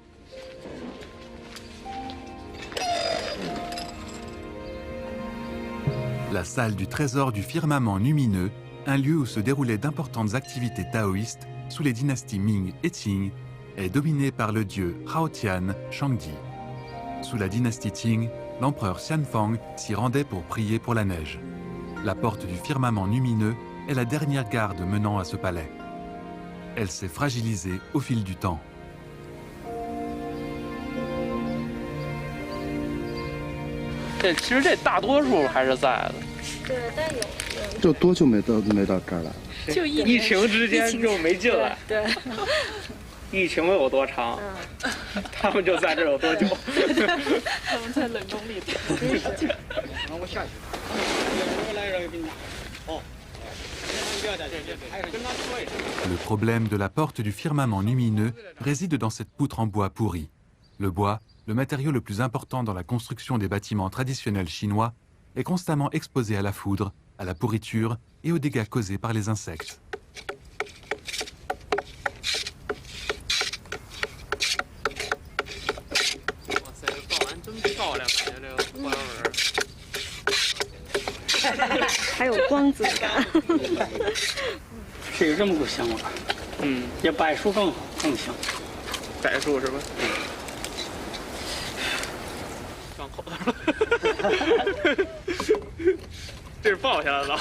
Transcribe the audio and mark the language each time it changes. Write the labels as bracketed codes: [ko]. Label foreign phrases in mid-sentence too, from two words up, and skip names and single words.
[fr] La salle du trésor du firmament lumineux, un lieu où se déroulaient d'importantes activités taoïstes sous les dynasties Ming et Qing, est dominée par le dieu Haotian Shangdi. Sous la dynastie Qing, l'empereur Xianfang s'y rendait pour prier pour la neige. La porte du firmament lumineux est la dernière garde menant à ce palais. Elle s'est fragilisée au fil du temps. [zh] 其实这大多数还是在的。对，但有。这多久没到这儿来？就疫情之间就没进来。对。疫情有多长？他们就在这儿有多久？他们在冷宫里头。我下去。我来让给你拿。哦。 [fr] Le problème de la porte du firmament lumineux réside dans cette poutre en bois pourri. Le bois, le matériau le plus important dans la construction des bâtiments traditionnels chinois, est constamment exposé à la foudre, à la pourriture et aux dégâts causés par les insectes. [zh] C'est 有这么个香味，要柏树更好，更香。柏树是吧？放口袋了，这是抱下来的。